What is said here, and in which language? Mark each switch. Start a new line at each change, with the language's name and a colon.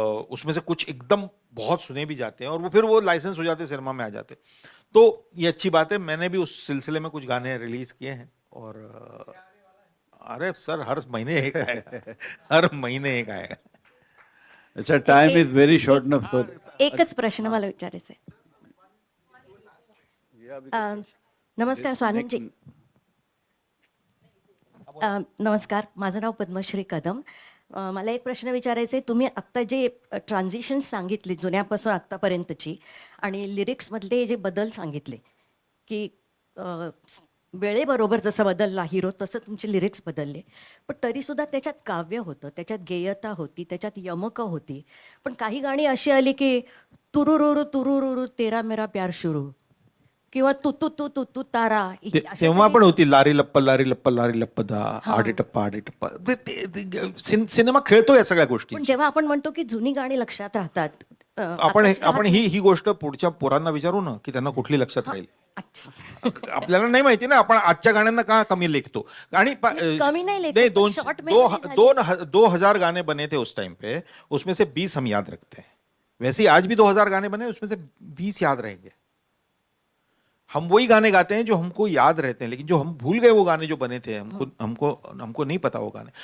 Hindi: उसमें से कुछ एकदम बहुत सुने भी जाते हैं और वो फिर वो लाइसेंस हो जाते, सिनेमा में आ जाते। तो ये अच्छी बात है। मैंने भी उस सिलसिले में कुछ गाने रिलीज किए हैं। और अरे सर, हर महीने एक आएगा हर महीने एक आएगा। अच्छा,
English: time is very short
Hindi: ना सर।
Marathi: एकच प्रश्न मला विचारायचा आहे. नमस्कार स्वानंदजी. नमस्कार, माझं नाव पद्मश्री कदम. मला एक प्रश्न विचारायचा आहे. तुम्ही आत्ता जे ट्रान्झिशन सांगितली जुन्यापासून आत्तापर्यंतची, आणि लिरिक्समधले जे बदल सांगितले की वेळेबरोबर जसं बदलला हिरो तसं तुमचे लिरिक्स बदलले, पण तरीसुद्धा त्याच्यात काव्य होतं, त्याच्यात गेयता होती, त्याच्यात यमकं होती. पण काही गाणी अशी आली की तुरुरुरु तुरुरुरु
Hindi: तेरा मेरा प्यार शुरू,
Marathi: किंवा तू तू तू तू तू तारा. तेव्हा पण होती लारी लप्प लारी लप्प लारी लप्प दा, आडे टप्पा आडे टप्पा. सिनेमा खेळतो या सगळ्या गोष्टी. पण जेव्हा आपण म्हणतो की जुनी गाणी लक्षात राहतात, आपण ही गोष्ट पुढच्या पोरांना विचारू ना की त्यांना कुठली लक्षात राहील. अच्छा, आपल्याला नाही माहिती ना, आपण आजच्या गाण्यांना का कमी लेखतो. आणि
Hindi: कमी नहीं लेखते, नहीं,
Marathi: पण
English: short memory
Marathi: झाली.
Hindi: 2000 गाने बने थे उस टाइम पे, उसमें से 20 हम याद रखते हैं. वैसे ही आज भी 2000 गाने बने, उसमें से 20 याद रहेंगे. हम वही गाने गाते हैं जो हमको याद रहते हैं, लेकिन जो हम भूल गए वो गाने जो बने थे, हमको नहीं पता वो गाने।